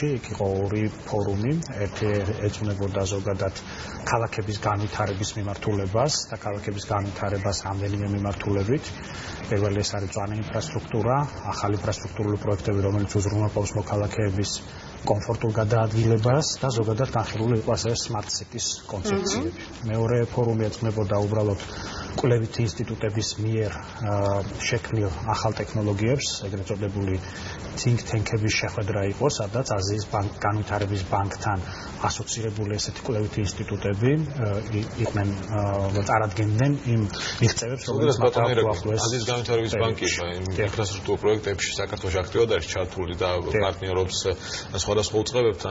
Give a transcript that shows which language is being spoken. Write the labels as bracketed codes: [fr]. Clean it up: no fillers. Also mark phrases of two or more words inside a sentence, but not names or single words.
[ka] იქ იყო ორი ფორუმი, ერთი ეძღვნებოდა ზოგადად ქალაქების განვითარების მიმართულებას და ქალაქების განვითარებას რამდენიმე მიმართულებით. პირველი ეს არის მწვანე ინფრასტრუქტურა, ახალი ინფრასტრუქტურული პროექტები, რომელიც უზრუნველყოფს მოქალაქეების კომფორტულ გადაადგილებას და ზოგადად განხილული იყო ასევე [en] smart cities [ka] კონცეფციები. მეორე ფორუმი ეძღვნებოდა უბრალოდ კვლევითი ინსტიტუტების მიერ შექმნილ ახალ ტექნოლოგიებს, ეგრეთ წოდებული [en] think tank- [ka] ების შეხვედრა იყო, სადაც აზიის განვითარების ბანკთან ასოცირებული ესეთი კვლევითი ინსტიტუტები იყვნენ წარადგენდნენ იმ მიღწევებს, რომელიც მათთვის აზიის განვითარების ბანკი ინფრასტრუქტურულ პროექტებში საქართველოში აქტიურად არის ჩართული და პარტნიორობს სხვადასხვა უწყებებთან.